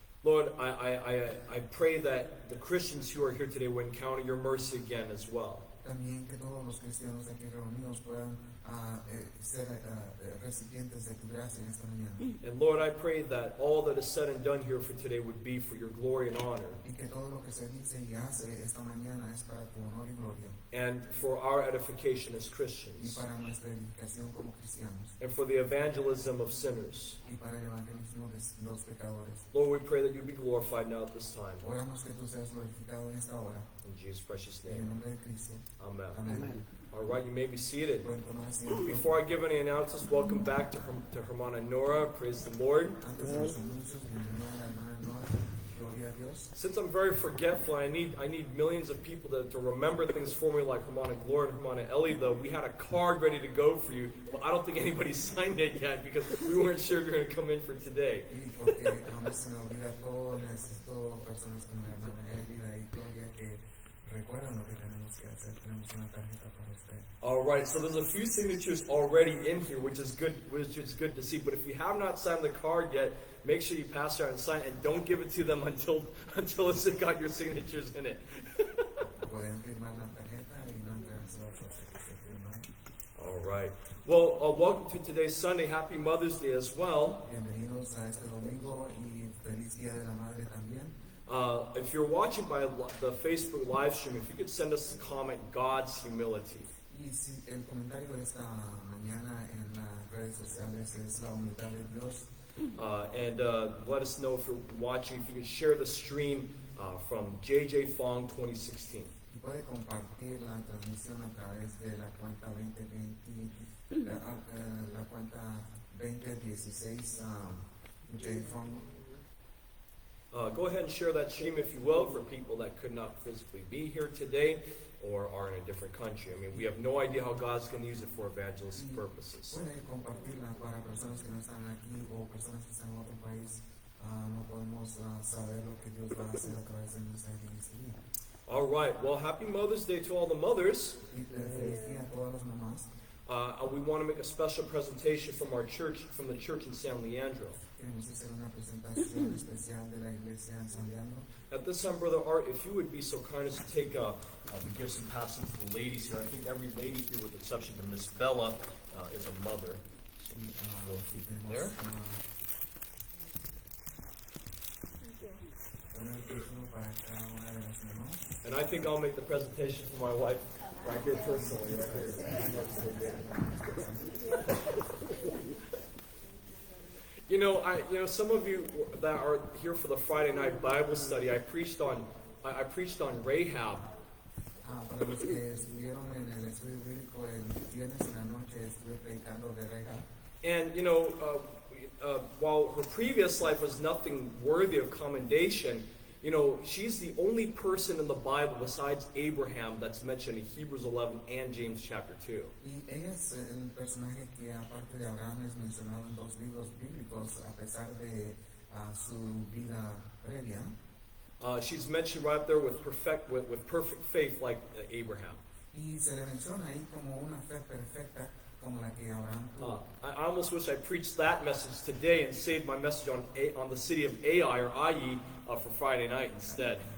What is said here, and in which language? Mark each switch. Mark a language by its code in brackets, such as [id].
[en] Lord, I pray that the Christians who are here today will encounter your mercy again as well. [es] También que todos los cristianos aquí reunidos puedan ser recipientes de tu gracia en esta mañana. [en] And Lord, I pray that all that is said and done here for today would be for your glory and honor, [es] Y que todo lo que se dice y hace esta mañana es para tu honor y gloria. [en] and for our edification as [es] Y [en] Christians, [es] para nuestra edificación como cristianos. [en] and for the evangelism of sinners. [es] Y para el evangelismo de los pecadores. [en] Lord, we pray that you be glorified now at this time. [es] Oramos que tú seas glorificado en esta hora. [en] In Jesus' precious [es] En el [en] name. [es] nombre de Cristo. [en] Amen. [es] Amén. [en] All right, you may be seated. [es] Pueden tomar asiento. [en] Before I give any announcements, welcome back to Hermana Nora. Praise the Lord. [es] Antes de los anuncios, bienvenida a la hermana Nora. Gloria a Dios. [en] Since I'm very forgetful, I need millions of people to remember things for me, like Hermana Gloria and Hermana Ellie. Though we had a card ready to go for you, but I don't think anybody signed it yet because we weren't sure you were going to come in for today. [es] Y porque aún se me olvida todo, necesito personas como la hermana Elvira y Gloria que recuerdan lo que tenemos que hacer. Tenemos una tarjeta para usted. [en] All right, so there's a few signatures already in here, which is good to see. But if you have not signed the card yet, make sure you pass it out and sign it, and don't give it to them until it's got your signatures in it. [es] Pueden firmar la tarjeta y no entregársela hasta que se firma. [en] All right. Well, welcome to today's Sunday. Happy Mother's Day as well. [es] Bienvenidos a este domingo y feliz Día de la Madre también. [en] If you're watching by the Facebook live stream, if you could send us a comment, God's humility. [es] Y si el comentario de esta mañana en las redes sociales es la humildad de Dios. [en] And let us know if you're watching, if you could share the stream from JJ Fong 2016. [es] Y puede compartir la transmisión a través de la cuenta 2020, la cuenta 2016 JFong. [en] Go ahead and share that stream if you will for people that could not physically be here today or are in a different country. I mean, we have no idea how God's going to use it for evangelistic purposes. [es] Puede compartirla para personas que no están aquí o personas que están en otro país. No podemos saber lo que Dios va a hacer a través de nuestra iglesia. [en] All right. Well, happy Mother's Day to all the mothers. [es] Y feliz día a todas las mamás. [en] We want to make a special presentation from our church, from the church in San Leandro. [es] Queremos hacer una presentación especial de la iglesia en San Leandro. [en] At this time, Brother Art, if you would be so kind as to take the gifts and pass them to the ladies here. I think every lady here, with the exception of Miss Bella, is a mother. [es] Y, tenemos, [en] There? [es] un artículo para cada una de las mamás. [en] And I think I'll make the presentation for my wife right here personally. Right here. You know, some of you that are here for the Friday night Bible study, I preached on Rahab. [es] Para los que estuvieron en el estudio bíblico el viernes en la noche, estuve predicando de Rahab. [en] And you know, while her previous life was nothing worthy of commendation, you know, she's the only person in the Bible besides Abraham that's mentioned in Hebrews 11 and James chapter 2. [es] Y ella es el personaje que aparte de Abraham es mencionado en dos libros bíblicos a pesar de su vida previa. [en] She's mentioned right up there with perfect faith like Abraham. [es] Y se le menciona ahí como una fe perfecta como la que Abraham tuvo. [en] I almost wish I preached that message today and saved my message on the city of Ai or Ai for Friday night instead.